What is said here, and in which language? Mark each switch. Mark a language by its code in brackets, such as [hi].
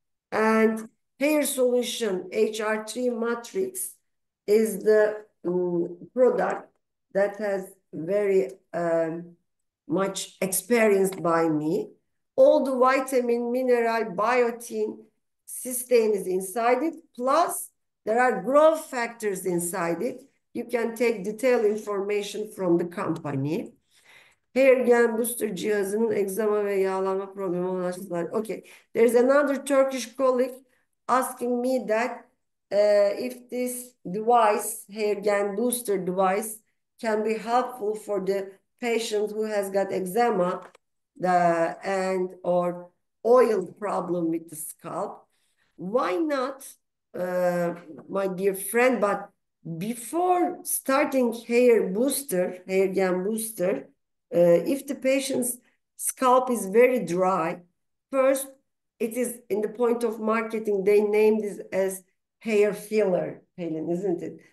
[en] And hair solution, HR3 MATRIX, is the product that has very much experienced by me. All the vitamin, mineral, biotin, cysteine is inside it. Plus, there are growth factors inside it. You can take detailed information from the company. [tr] Hair gain booster cihazının egzama ve yağlanma problemi olan hastalar. [en] Okay, there's another Turkish colleague asking me that if this device, hair gain booster device, can be helpful for the patient who has got eczema and or oil problem with the scalp, why not, my dear friend, but before starting hair gain booster, if the patient's scalp is very dry, first, it is in the point of marketing, they named this as hair filler, Helen, isn't it?